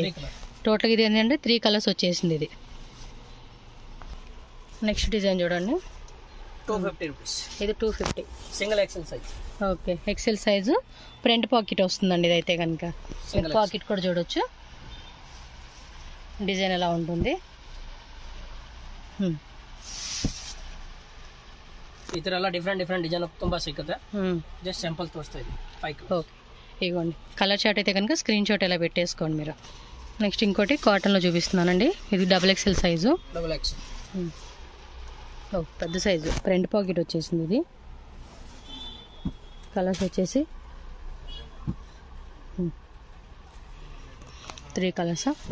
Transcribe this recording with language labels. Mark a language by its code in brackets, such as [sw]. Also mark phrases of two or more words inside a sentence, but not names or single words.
[te] టోటల్గా ఇది ఏంటంటే 3 కలర్స్ వచ్చేసింది ఇది. [en] next design [te] చూడండి, 250 రూపీస్. ఇది 250 [en] single XL size. [te] ఓకే, [en] XL size. front pocket [te] వస్తుందండి ఇదైతే కనుక. పాకెట్ కూడా చూడొచ్చు, డిజైన్ ఎలా ఉంటుంది. [kn] ಈ ಥರ ಎಲ್ಲ [en] different design [kn] ತುಂಬ ಸಿಗುತ್ತೆ. [en] just simple [te] తోస్తాయి 5. ఓకే, ఇదిగోండి [en] color chart [te] అయితే కనుక [en] screen shot [te] ఎలా పెట్టేసుకోండి మీరు. నెక్స్ట్ ఇంకోటి కాటన్లో చూపిస్తున్నానండి. ఇది [en] XXL size. [te] XXL. పెద్ద సైజు, [en] front pocket [te] వచ్చేసింది ఇది. కలర్స్ వచ్చేసి 3 కలర్సా?